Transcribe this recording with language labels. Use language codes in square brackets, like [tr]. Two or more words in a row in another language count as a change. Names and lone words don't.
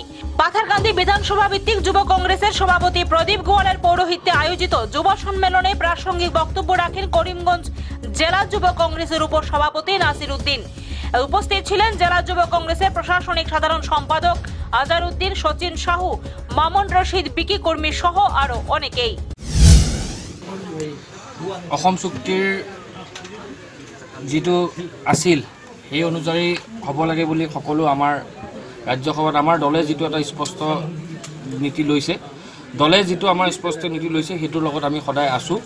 [bn] পাথারকান্দি বিধানসভা ভিত্তিক যুব কংগ্রেসের সভাপতি প্রদীপ গোয়ালের পৌরোহিত্যে আয়োজিত যুব সম্মেলনে প্রাসঙ্গিক বক্তব্য রাখেন করিমগঞ্জ জেলা যুব কংগ্রেসের উপসভাপতি নাসির উদ্দিন। উপস্থিত ছিলেন জেলা যুব কংগ্রেসের প্রশাসনিক সাধারণ সম্পাদক আজার উদ্দিন, সচিন সাহু, মামুন রশিদ, বিকি কর্মী সহ আরো অনেকেই। [as] অসম চুক্তিৰ যিটো আছিল সেই অনুযায়ী হ'ব লাগে বুলি সকলো আমাৰ ৰাজ্যসভাত আমাৰ দলে যিটো এটা স্পষ্ট নীতি লৈছে, দলে যিটো আমাৰ স্পষ্ট নীতি লৈছে সেইটোৰ লগত আমি সদায় আছোঁ।